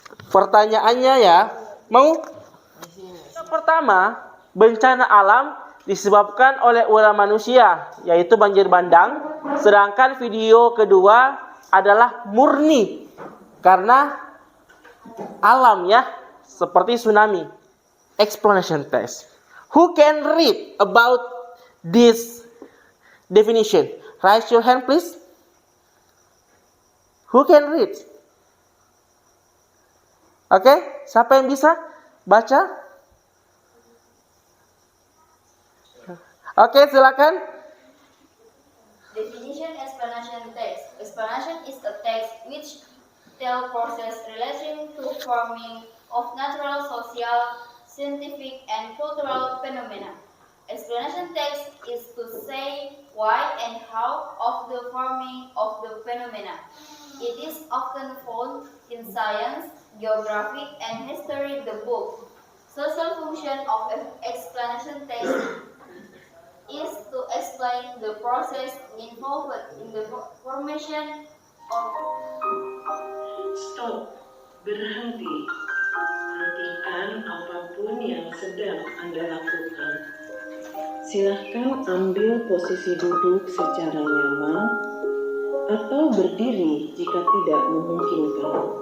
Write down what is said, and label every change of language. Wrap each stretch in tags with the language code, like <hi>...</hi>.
<id>Pertanyaannya ya. Mau? Yang pertama, bencana alam disebabkan oleh ulah manusia, yaitu banjir bandang. Sedangkan video kedua adalah murni karena alam ya, seperti tsunami.</id> <en>Explanation test. Who can read about this definition? Raise your hand please. Who can read?</en> <id>Oke, siapa yang bisa baca? Oke, silakan.</id> <en>Definition explanation text. Explanation is a text which tell process relating to forming of natural, social, scientific, and cultural phenomena. Explanation text is to say why and how of the forming of the phenomena. It is often found in science, geography, and history the book. Social function of explanation text is to explain the process involved in the formation of.</en> <id>Stop, berhenti. Hentikan apapun yang sedang Anda lakukan. Silahkan ambil posisi duduk secara nyaman atau berdiri jika tidak memungkinkan.</id>